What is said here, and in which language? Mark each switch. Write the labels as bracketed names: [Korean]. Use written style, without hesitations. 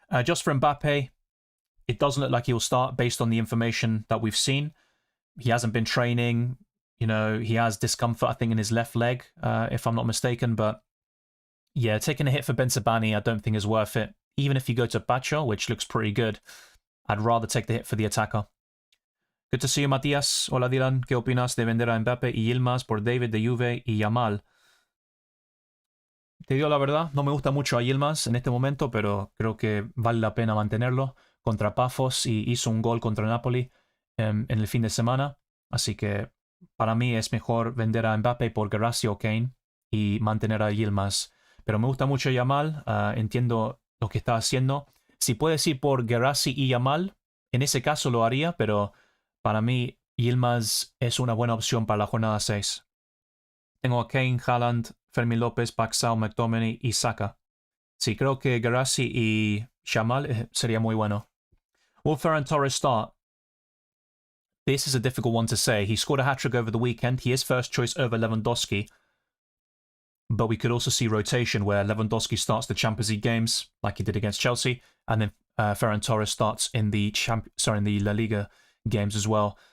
[English] Just for Mbappe, it doesn't look like he'll start based on the information that we've seen. He hasn't been training. You know, he has discomfort, I think, in his left leg, if I'm not mistaken. But yeah, taking a hit for Bensabani, I don't think is worth it. Even if you go to Pacho, which looks pretty good, I'd rather take the hit for the attacker. Good to see you, Matías. Hola, Dylan. [Spanish] ¿Qué opinas de vender a Mbappe y Yilmaz por David de Juve y Yamal? Te digo la verdad, no me gusta mucho a Yilmaz en este momento, pero creo que vale la pena mantenerlo. Contra Pafos y hizo un gol contra Napoli en el fin de semana. Así que para mí es mejor vender a Mbappe por Guirassy o Kane y mantener a Yilmaz. Pero me gusta mucho Yamal, entiendo lo que está haciendo. Si puedes ir por Guirassy y Yamal, en ese caso lo haría, pero para mí Yilmaz es una buena opción para la jornada 6. Tengo a Kane, Haaland, Fermín López, Paxao, McTominay y Saka. Sí, creo que Guirassy y Yamal sería muy bueno. [English] Will Ferran Torres start? This is a difficult one to say. He scored a hat-trick over the weekend. He is first choice over Lewandowski. But we could also see rotation where Lewandowski starts the Champions League games, like he did against Chelsea, and then Ferran Torres starts in the La Liga games as well.